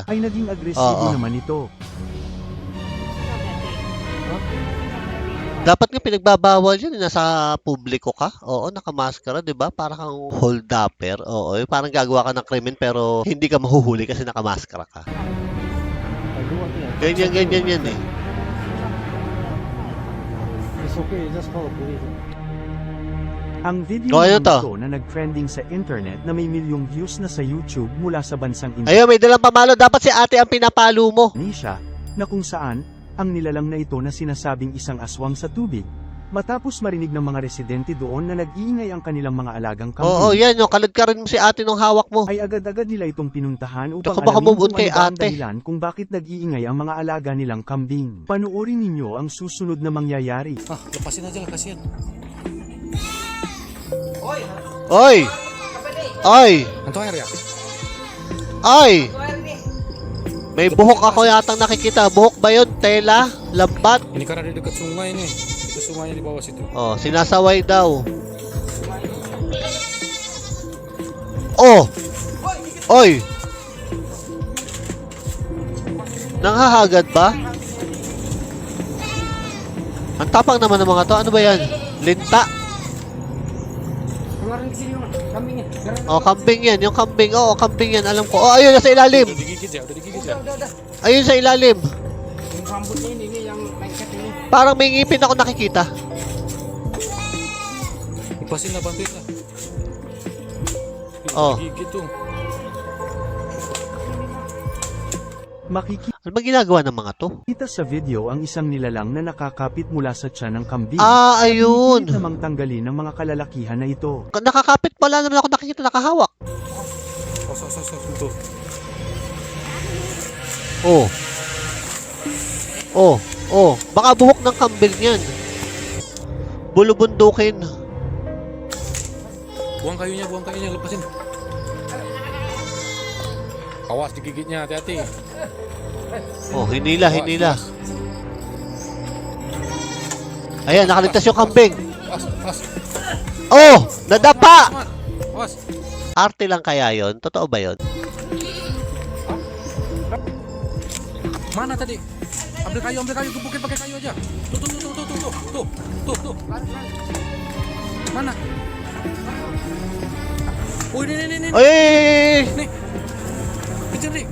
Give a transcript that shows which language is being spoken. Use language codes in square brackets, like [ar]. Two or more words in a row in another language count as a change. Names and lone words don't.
[tl] ay naging agresibo Oo. naman ito. Dapat nga pinagbabawal yun. Nasa publiko ka. Oo, nakamaskara, di ba? Para kang hold-upper. Oo, parang gagawa ka ng krimen pero hindi ka mahuhuli kasi nakamaskara ka. [en] I do one thing. [tl] Ganyan yan eh. [en] It's okay, just call the police. [tl] Ang video Oh, ano naman to? ito na nag-trending sa internet na may milyong views na sa YouTube mula sa bansang Ayun, may dalang pamalo. Dapat si ate ang pinapalo mo. Indonesia, na kung saan, ang nilalang na ito na sinasabing isang aswang sa tubig, matapos marinig ng mga residente doon na nag-iingay ang kanilang mga alagang Oo, kambing, yan. Yung kaladkarin mo si ate nung hawak mo. ay agad-agad nila itong pinuntahan upang Baka alamin [en] move on [tl] kung kay ano ba ang ate. dahilan kung bakit nag-iingay ang mga alaga nilang kambing. Panuorin ninyo ang susunod na mangyayari. [id] Ah, lepasin aja lah, kasihan. Oy! Oy! Hantu air ya? Oy! [tl] May buhok ako yatang nakikita. Buhok ba yun? Tela? Lambat? [id] Ini karena di dekat sungai nih. Itu sungainya di bawah situ. [tl] Oh, sinasaway daw. Oh! Oy! Nanghahagad ba? Ang tapang naman ng mga to. Ano ba yan? Linta? [id] Keluarin ke sini, Bang. Kambingnya. [tl] Oh, kambing yan. Yung kambing. Oo, kambing yan. Alam ko. Oh, ayun. Nasa ilalim. [id] Udah digigit ya, udah digigit ya. [tl] Ayun sa ilalim. [id] Yang rambutnya ini yang lengket ini. [tl] Parang may ngipin ako nakikita. [id] Lepasin lah, bantuin lah. Oh. Digigit tuh. [tl] Makikita Ano ba ginagawa ng mga to? sa video ang isang nilalang na nakakapit mula sa tiyan ng kambing. Ah, ayun. Pilit namang tanggalin ng mga kalalakihan na ito. Nakakapit pala naman ako nakikita nakahawak. [id] Sos, tuh. Oh. Oh. Oh. [tl] Baka buhok ng kambing yan. Bulubundukin. [id] Buang kayunya, lepasin. Awas digigitnya, hati-hati. [tl] Oh, hinila. Ayan, nakaligtas yung kambing. [id] Awas. [tl] Oh! Nadapa! [id] Awas. [tl] Arte lang kaya yon? Totoo ba yon? [id] Mana tadi? Ambil kayu, gebukin pakai kayu aja. Tuh. Mana? Oh, ini. Ay! Nih. Kejar nih.